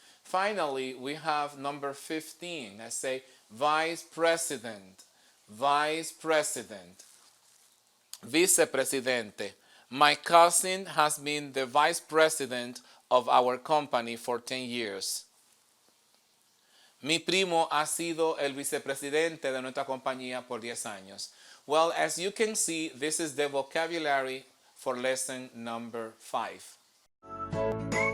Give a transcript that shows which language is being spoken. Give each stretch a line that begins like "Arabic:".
English: Finally, we have number 15. I say, vice president. Vice president. Vicepresidente. My cousin has been the vice president of our company for 10 years.
Spanish: Mi primo ha sido el vicepresidente de nuestra compañía por 10 años.
English: Well, as you can see, this is the vocabulary for lesson number 5.